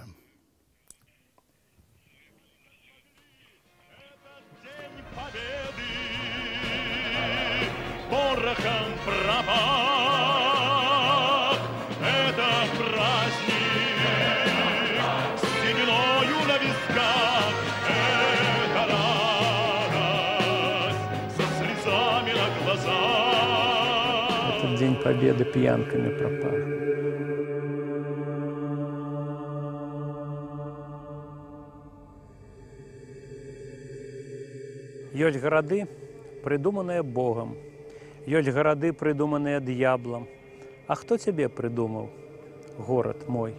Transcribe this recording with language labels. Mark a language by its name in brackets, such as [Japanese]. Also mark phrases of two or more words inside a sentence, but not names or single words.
[Russian] Порохом пропах, это праздник, сединою на висках, это радость, со слезами на глазах. Этот День Победы пьянками пропах. [Belarusian] Ёсць гарады, [Russian] придуманные Богом. [Belarusian] Ёсць гарады, придуманные д'яблом. А хто цябе придумаў, горад мой?